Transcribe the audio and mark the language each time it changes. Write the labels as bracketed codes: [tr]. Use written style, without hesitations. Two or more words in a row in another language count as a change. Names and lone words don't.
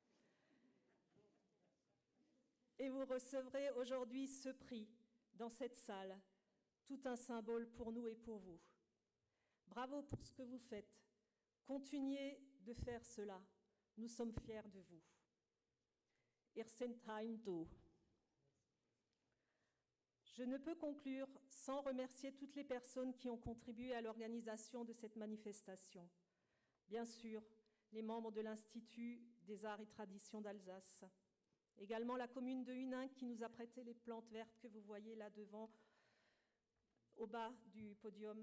[fr] Et vous recevrez aujourd'hui ce prix dans cette salle, tout un symbole pour nous et pour vous. Bravo pour ce que vous faites. Continuez de faire cela. Nous sommes fiers de vous. [gsw] Ihr seid heim do. [fr] Je ne peux conclure sans remercier toutes les personnes qui ont contribué à l'organisation de cette manifestation. Bien sûr, les membres de l'Institut des Arts et Traditions d'Alsace. Également la commune de Huningue qui nous a prêté les plantes vertes que vous voyez là devant, au bas du podium.